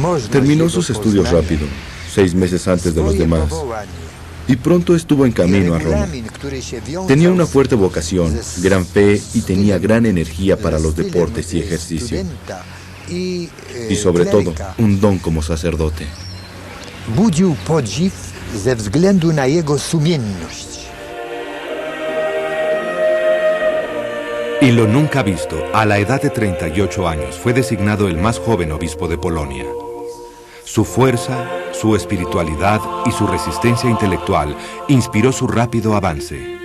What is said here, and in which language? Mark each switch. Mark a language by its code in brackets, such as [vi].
[es] Terminó sus estudios rápido, 6 meses antes de los demás, y pronto estuvo en camino a Roma. Tenía una fuerte vocación, gran fe y tenía gran energía para los deportes y ejercicio. Y sobre todo, un don como sacerdote. [pl] Budził podziw ze względu na jego sumienność. [es] Y lo nunca visto, a la edad de 38 años, fue designado el más joven obispo de Polonia. Su fuerza, su espiritualidad y su resistencia intelectual inspiró su rápido avance.